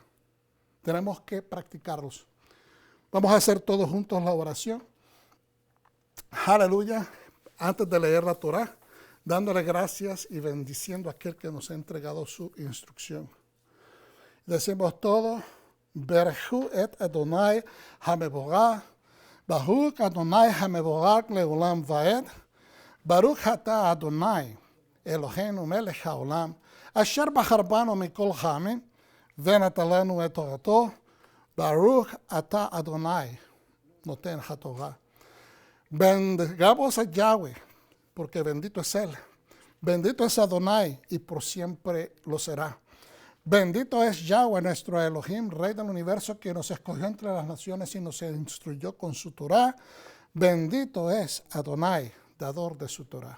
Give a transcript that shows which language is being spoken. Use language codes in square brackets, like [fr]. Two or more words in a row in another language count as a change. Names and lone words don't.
[es] Tenemos que practicarlos. Vamos a hacer todos juntos la oración. Aleluya. Antes de leer la Torah, dándole gracias y bendiciendo a aquel que nos ha entregado su instrucción. Decimos todos, [he] ברכו את אדני המבורך ברוך אדני המבורך לעולם ועד ברוך אתה אדני אלהינו מלך העולם אשר בחר בנו מכל העמים, ונתן לנו את תורתו, ברוך אתה Adonai, נותן התורה. [es] Bendigamos a Yahweh, porque bendito es Él. Bendito es Adonai, y por siempre lo será. Bendito es Yahweh, nuestro Elohim, Rey del universo, que nos escogió entre las naciones y nos instruyó con su Torah. Bendito es Adonai, dador de su Torah.